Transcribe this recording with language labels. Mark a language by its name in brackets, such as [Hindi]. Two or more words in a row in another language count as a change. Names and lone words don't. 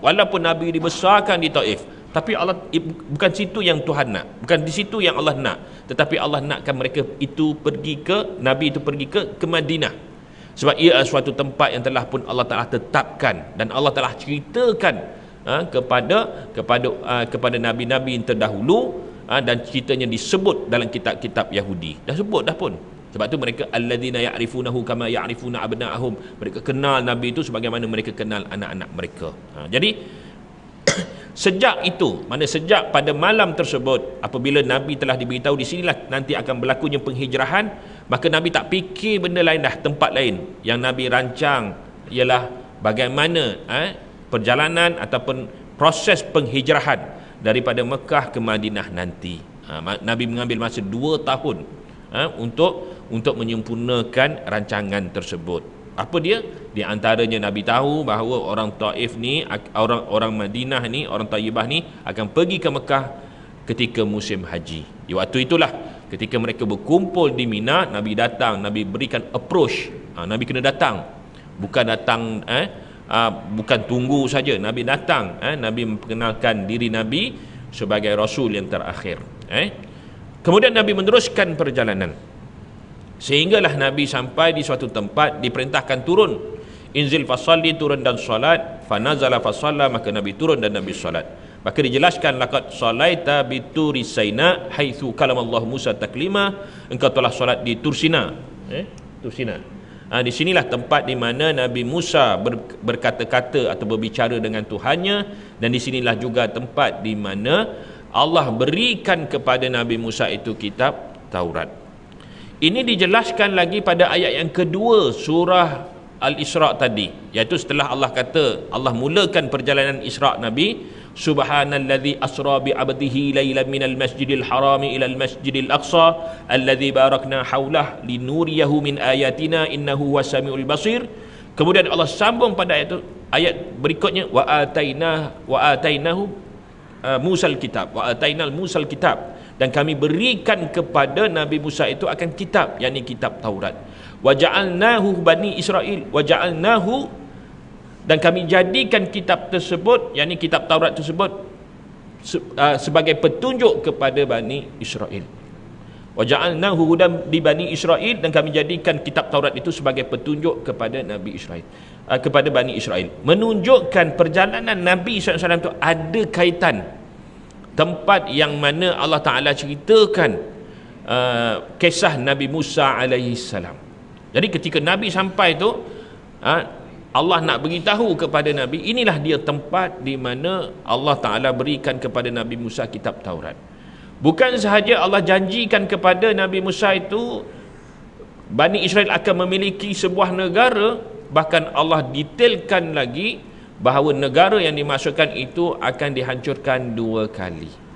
[Malay] Walaupun Nabi dibesarkan di Taif, tapi Allah bukan situ yang Tuhan nak, bukan di situ yang Allah nak, tetapi Allah nakkan mereka itu pergi ke, Nabi itu pergi ke Madinah. Sebab ia adalah suatu tempat yang telah pun Allah telah tetapkan, dan Allah telah ceritakan kepada nabi-nabi yang terdahulu, dan ceritanya disebut dalam kitab-kitab Yahudi. Dah sebut dah pun. Sebab tu mereka [Arabic] الذين يعرفونه كما يعرفون أبناءهم. [Malay] Mereka kenal Nabi itu sebagaimana mereka kenal anak-anak mereka. Jadi sejak itu, sejak pada malam tersebut, apabila Nabi telah diberitahu di sinilah nanti akan berlakunya penghijrahan, maka Nabi tak fikir benda lain dah, tempat lain. Yang Nabi rancang ialah bagaimana perjalanan ataupun proses penghijrahan daripada Mekah ke Madinah nanti. Nabi mengambil masa 2 tahun untuk menyempurnakan rancangan tersebut. Apa dia? Di antaranya Nabi tahu bahawa orang Taif ni, orang Madinah ni, orang Taibah ni akan pergi ke Mekah ketika musim haji. Di waktu itulah ketika mereka berkumpul di Mina, Nabi datang, Nabi berikan approach. Nabi kena datang. Bukan tunggu saja, Nabi datang. Nabi memperkenalkan diri Nabi sebagai Rasul yang terakhir. Kemudian Nabi meneruskan perjalanan, sehinggalah Nabi sampai di suatu tempat, diperintahkan turun. [Arabic] انزل فصل, [Malay] turun dan salat. [Arabic] فنزل فصلى, [Malay] maka Nabi turun dan Nabi salat. Maka dijelaskan [Arabic] لقد صليت بطور سيناء حيث كلم الله موسى تكليما. [Malay] Engkau telah salat di Tursina. Tursina. Di sinilah tempat di mana Nabi Musa berkata-kata atau berbicara dengan Tuhannya, dan di sinilah juga tempat di mana Allah berikan kepada Nabi Musa itu kitab Taurat. Ini dijelaskan lagi pada ayat yang kedua surah Al-Isra' tadi, iaitu setelah Allah kata, Allah mulakan perjalanan Isra' Nabi, [Arabic] سبحان الذي أسرى بعبده ليلا من المسجد الحرام إلى المسجد الأقصى الذي باركنا حوله لنريه من آياتنا إنه السميع البصير. [Malay] Kemudian Allah sambung pada ayat berikutnya, [Arabic] وآتيناه موسى الكتاب وآتينا موسى الكتاب, [Malay] dan kami berikan kepada Nabi Musa itu akan kitab, yakni kitab Taurat. [Arabic] وجعلناه بني إسرائيل وجعلناه, [Malay] dan kami jadikan kitab tersebut, yakni kitab Taurat tersebut sebagai petunjuk kepada Bani Israel. [Arabic] وجعلناه هدى لبني إسرائيل, [Malay] dan kami jadikan kitab Taurat itu sebagai petunjuk kepada Nabi Israel, kepada Bani Israel. Menunjukkan perjalanan Nabi SAW itu ada kaitan tempat yang mana Allah Ta'ala ceritakan kisah Nabi Musa [Arabic] عليه السلام. [Malay] Jadi ketika Nabi sampai tu, Allah nak beritahu kepada Nabi, inilah dia tempat di mana Allah Ta'ala berikan kepada Nabi Musa kitab Taurat. Bukan sahaja Allah janjikan kepada Nabi Musa itu Bani Israel akan memiliki sebuah negara, bahkan Allah detailkan lagi bahawa negara yang dimasukkan itu akan dihancurkan 2 kali.